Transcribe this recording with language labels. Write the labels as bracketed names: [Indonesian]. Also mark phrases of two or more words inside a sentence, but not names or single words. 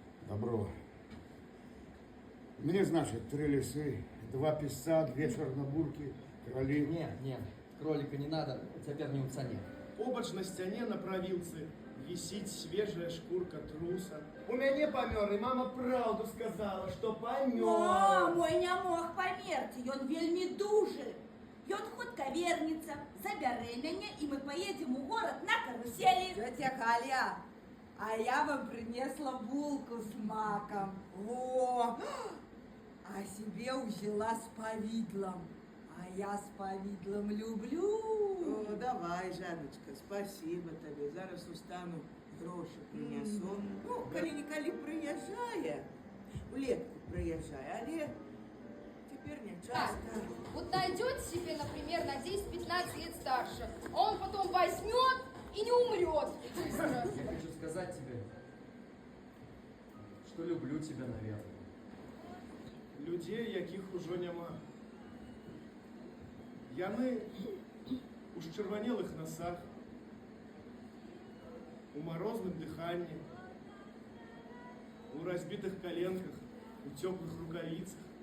[Russian] Добро. Мне, значит, 3 лисы, 2 песца, 2 чернобурки, кролик. Не, кролика не надо, теперь не [Belarusian] у цане. Побач на сцяне на правілцы вісіць свежая шкурка труса. У мяне памёр, і мама праўду сказала, што памёр. Но мой не мог памерці, ён вельмі дужы. Ён хутка вернецца, забярэ мяне, і мы [Russian] поедем у город [Belarusian] на каруселі. [Russian] Тетя Галя, а я вам принесла булку с маком. Во! А себе взяла с повидлом. А я с повидлом люблю. О, давай, Жаночка, спасибо тебе. [Belarusian] Зараз устану, гроши принесу. Ну, коли-николи приезжая, улетку приезжая, але теперь не часто. [Russian] Вот найдет себе, например, на 10-15 лет старше, а он потом возьмет и не умрет быстро. Я хочу сказать тебе, что люблю тебя, наверное. [Belarusian] Людзей, якіх ужо няма. Яны у счырванелых насах, у марозным дыханні, у разбітых коленках, у цёплых рукавіцах.